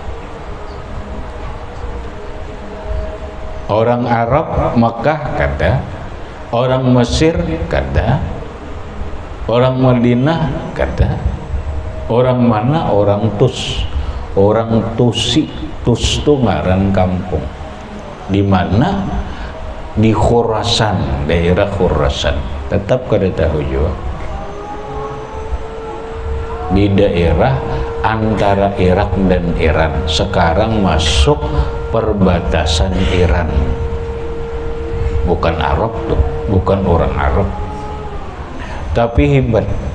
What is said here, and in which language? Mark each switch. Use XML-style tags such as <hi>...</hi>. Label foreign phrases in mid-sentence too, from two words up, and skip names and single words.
<bjn>Orang Arab Makkah kada, orang Mesir kada, orang Madinah kada.</bjn> <id>Orang mana? Orang Tus. Orang Tusi.</id> <bjn>Tus itu ngaran kampung. Di mana?</bjn> <id>Di Khurasan, daerah Khurasan.</id> <bjn>Tetap kada tahu juga.</bjn> <id>Di daerah antara Irak dan Iran. Sekarang masuk perbatasan Iran. Bukan Arab tuh, bukan orang Arab. Tapi hebat.</id>